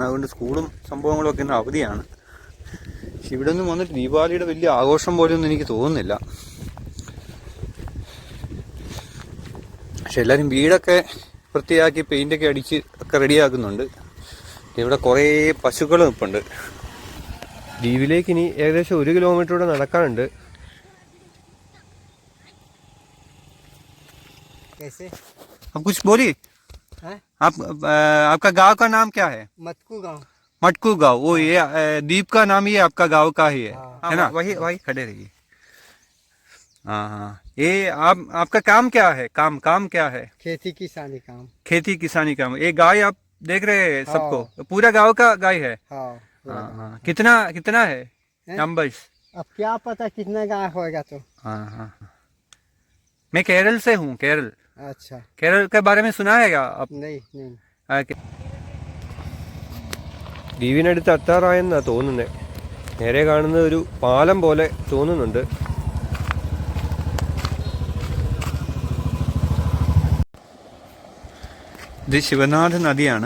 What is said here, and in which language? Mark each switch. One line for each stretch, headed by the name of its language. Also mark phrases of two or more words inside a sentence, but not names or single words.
Malayalam: അതുകൊണ്ട് സ്കൂളും സംഭവങ്ങളൊക്കെ ഇന്ന് അവധിയാണ്. പക്ഷെ ഇവിടെ നിന്ന് വന്നിട്ട് ദീപാവലിയുടെ വലിയ ആഘോഷം പോലെയൊന്നും എനിക്ക് തോന്നുന്നില്ല. പക്ഷെ എല്ലാവരും വീടൊക്കെ വൃത്തിയാക്കി പെയിൻ്റൊക്കെ അടിച്ച് ഒക്കെ റെഡിയാക്കുന്നുണ്ട്. ഇവിടെ കുറേ പശുക്കൾ നിൽപ്പുണ്ട്. ദ്വീപിലേക്ക് ഇനി ഏകദേശം 1 കിലോമീറ്റർ കൂടെ നടക്കാനുണ്ട്.
Hindi: अब कुछ बोलिए. आपका गांव का नाम क्या है? मटकू गांव. मटकू गांव. वो ये द्वीप का नाम ये आपका गांव का ही है ना? वही खड़े रहिए. हाँ. ये आपका काम क्या है? काम क्या है? खेती किसानी काम. खेती किसानी काम. ये गाय आप देख रहे हैं सबको? पूरा गांव का गाय है? हाँ. कितना है नंबर्स? अब क्या पता कितना गाय होगा तो. हाँ. मैं केरल से हूँ. केरल. अच्छा. केरल के बारे में सुना है क्या आप? नहीं.
Malayalam: ദ്വീപിനടുത്ത് എത്താറായെന്നാണ് തോന്നുന്നത്. നേരെ കാണുന്നത് ഒരു പാലം പോലെ തോന്നുന്നുണ്ട്. ഇത് ശിവനാഥ് നദിയാണ്.